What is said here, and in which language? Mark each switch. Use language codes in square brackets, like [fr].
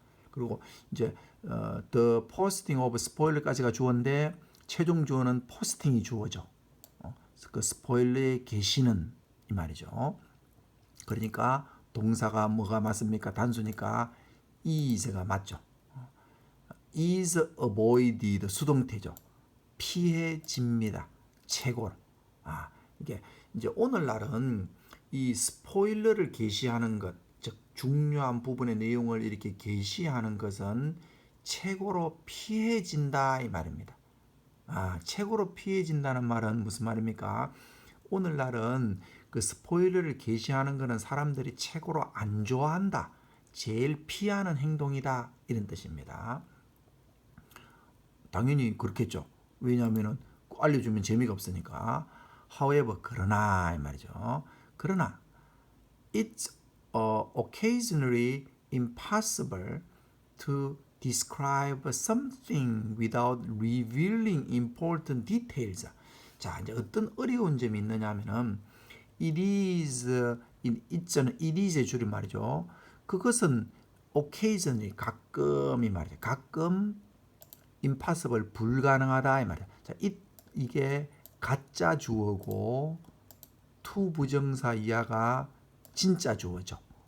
[ko] 그리고 이제 [en] The Posting of Spoiler [ko] 까지가 주어인데 최종 주어는 포스팅이 주어죠. 그 스포일러의 게시는 이 말이죠. 그러니까 동사가 뭐가 맞습니까? 단수니까 is가 맞죠. [en] is avoided [ko] 수동태죠. 피해집니다. 최고로. 이게 이제 오늘날은 이 스포일러를 게시하는 것, 즉 중요한 부분의 내용을 이렇게 게시하는 것은 최고로 피해진다 이 말입니다. 최고로 피해진다는 말은 무슨 말입니까? 오늘날은 그 스포일러를 게시하는 것은 사람들이 최고로 안 좋아한다. 제일 피하는 행동이다. 이런 뜻입니다. 당연히 그렇겠죠. 왜냐하면 알려주면 재미가 없으니까. [en] However, [ko] 그러나 이 말이죠. 그러나 [en] it's occasionally impossible to describe something without revealing important details. [ko] 자, 이제 어떤 어려운 점이 있느냐 하면은 [en] it is [ko] it는 it is의 줄임말이죠. 그것은 occasionally 가끔이 말이죠. 가끔 impossible 불가능하다 이 말이야. 자, 이게 가짜 주어고 to 부정사 이하가 진짜 주어죠.